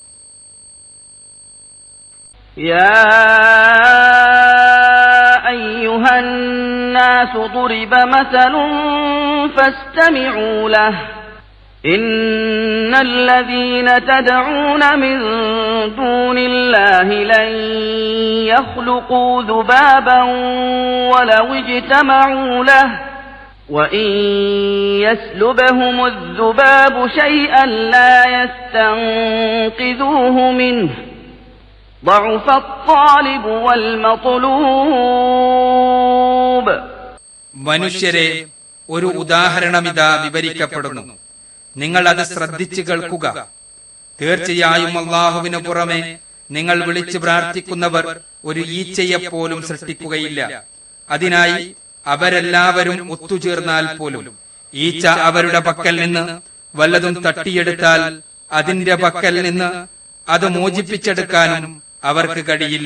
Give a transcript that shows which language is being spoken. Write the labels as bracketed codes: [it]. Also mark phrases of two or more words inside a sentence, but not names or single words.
[ar] يا أيها الناس ضرب مثل فاستمعوا له إن الذين تدعون من دون الله لن يخلقوا ذبابا ولو اجتمعوا له وَإِن يَسْلُبْهُمُ الذُّبَابُ شَيْئًا لَّا يَسْتَنقِذُوهُ مِنْهُ ضَعُفَ الطَّالِبُ وَالْمَطْلُوبُ. [ml] മനുഷ്യരെ, ഒരു ഉദാഹരണമിതാ വിവരിക്കപ്പെടുന്നു. നിങ്ങൾ അത് ശ്രദ്ധിച്ചു കേൾക്കുക. തീർച്ചയായും അല്ലാഹുവിനു പുറമെ നിങ്ങൾ വിളിച്ചു പ്രാർത്ഥിക്കുന്നവർ ഒരു ഈച്ചയെപ്പോലും സൃഷ്ടിക്കുകയില്ല. അതിനായി അവരെല്ലാവരും ഒത്തുചേർന്നാൽ പോലും ഈച്ച അവരുടെ പക്കൽ നിന്ന് വല്ലതും തട്ടിയെടുത്താൽ അതിന്റെ പക്കൽ നിന്ന് അത് മോചിപ്പിച്ചെടുക്കാനും അവർക്ക് കഴിയില്ല.